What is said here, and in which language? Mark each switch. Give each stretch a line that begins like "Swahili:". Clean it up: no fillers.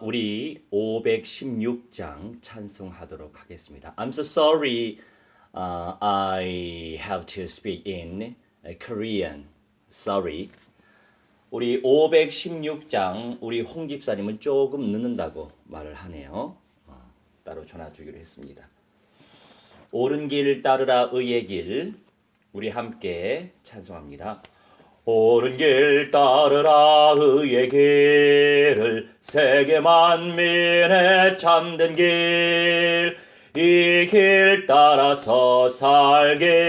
Korean: 우리 516장 찬송하도록 하겠습니다.
English: I'm so sorry. I have to speak in Korean. Sorry.
Korean: 우리 516장 우리 홍 집사님은 조금 늦는다고 말을 하네요. 따로 전화 주기로 했습니다. 옳은 길 따르라 의의 길. 우리 함께 찬송합니다. 옳은 길 따르라 의의 길을 세계 만민의 참된 길 이 길 따라서 살기를